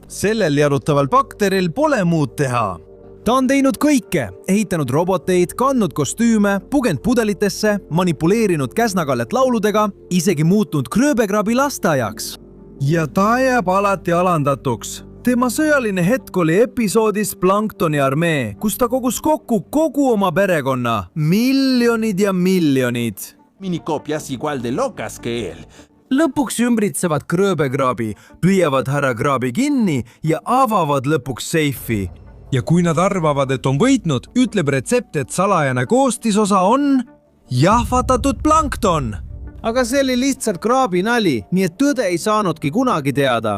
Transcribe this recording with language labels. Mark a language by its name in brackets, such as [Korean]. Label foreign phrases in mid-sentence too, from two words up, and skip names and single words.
[Estonian] Sellel jarutaval bakteril pole muud teha. Ta on teinud kõike, ehitanud roboteid, kandnud kostüüme, pugend pudelitesse, manipuleerinud Käsna-Kallet lauludega, isegi muutnud Kröbegraabi lasteaiaks. Ja ta jääb alati alandatuks. Tema sõjaline hetk oli episoodis Planktoni armee, kus ta kogus kokku kogu oma perekonna. Miljonid ja miljonid. [Spanish] Mini copias igual de locas que él. [Estonian] Lõpuks ümbritsevad Kröbegraabi, püüavad härra Graabi kinni ja avavad lõpuks seifi. Ja kui nad arvavad, et on võitnud, ütleb retsept, et salajane koostisosa on jahvatatud plankton. Aga see oli lihtsalt Graabi nali, nii et tõde ei saanudki kunagi teada.